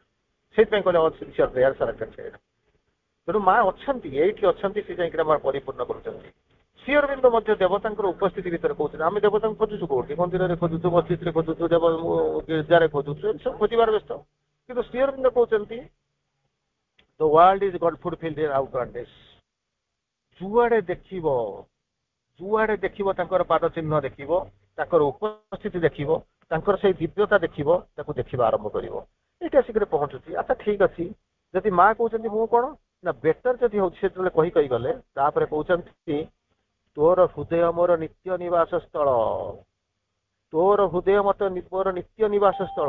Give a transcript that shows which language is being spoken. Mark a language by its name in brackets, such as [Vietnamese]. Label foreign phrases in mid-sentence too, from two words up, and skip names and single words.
[Odia] ସେଇଥିପାଇଁ କହିଲେ ତେଣୁ ମା ଅଛନ୍ତି, ଏଇଠି ଅଛନ୍ତି, ସେ ଯାଇକି ଆମର ପରିପୂର୍ଣ୍ଣ କରୁଛନ୍ତି। ଶ୍ରୀ ଅରବିନ୍ଦ ମଧ୍ୟ ଦେବତାଙ୍କର ଉପସ୍ଥିତି ଭିତରେ କହୁଛନ୍ତି, ଆମେ ଦେବତାଙ୍କୁ ଖୋଜୁଛୁ କୋଉଠି, ମନ୍ଦିରରେ ଖୋଜୁଛୁ, ମସଜିଦରେ ଖୋଜୁଛୁ, ଗିର୍ଜାରେ ଖୋଜୁଛୁ, ଏମିତି ସବୁ ଖୋଜିବାର ବ୍ୟସ୍ତ। କିନ୍ତୁ ଶ୍ରୀ ଅରବିନ୍ଦ କହୁଛନ୍ତି [English] the world is God fulfilled in outwardness। [Odia] ଯୁଆଡେ ଦେଖିବ ତାଙ୍କର ପାଦ ଚିହ୍ନ ଦେଖିବ, ତାଙ୍କର ଉପସ୍ଥିତି ଦେଖିବ, ତାଙ୍କର ସେଇ ଦିବ୍ୟତା ଦେଖିବ, ତାକୁ ଦେଖିବା ଆରମ୍ଭ କରିବ। ଏଇଠି ଆସିକରି ପହଞ୍ଚୁଛି। ଆଚ୍ଛା ଠିକ ଅଛି, ଯଦି ମା କହୁଛନ୍ତି ମୁଁ କଣ ନା ବେଟର ଯଦି ହଉଛି, ସେତେବେଳେ କହିଗଲେ ତାପରେ କହୁଛନ୍ତି ତୋର ହୃଦୟ ମୋର ନିତ୍ୟ ନିବାସ ସ୍ଥଳ, ତୋର ହୃଦୟ ମୋର ନିତ୍ୟ ନିବାସ ସ୍ଥଳ।